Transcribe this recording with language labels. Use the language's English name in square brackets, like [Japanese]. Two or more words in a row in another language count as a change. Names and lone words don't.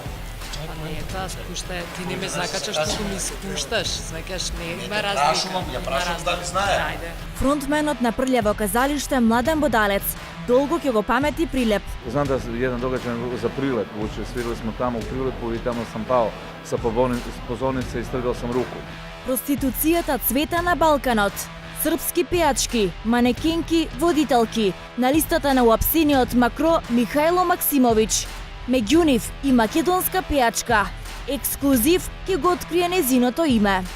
[Macedonian] Па не, таа спушта, ти не ме закачаш, туку ми спушташ, знаеш, не има Ја разлика. прашувам да ми знае. Ајде. Фронтменот на прљаво казалиште Младен Бодалец долго ќе го памети Прилеп. [Croatian] Znam da eden događaj za Prilep, uče svirili smo tamo u Prilepu i tamo sam pao sa pozornice i strgao sam ruku. [Macedonian] Проституцијата цвета на Балканот. Српски пејачки, манекенки, водителки. На листата на уапсениот Макро Михајло Максимовиќ. Меѓу нив и македонска пејачка. Ексклузив ќе го открие незиното име.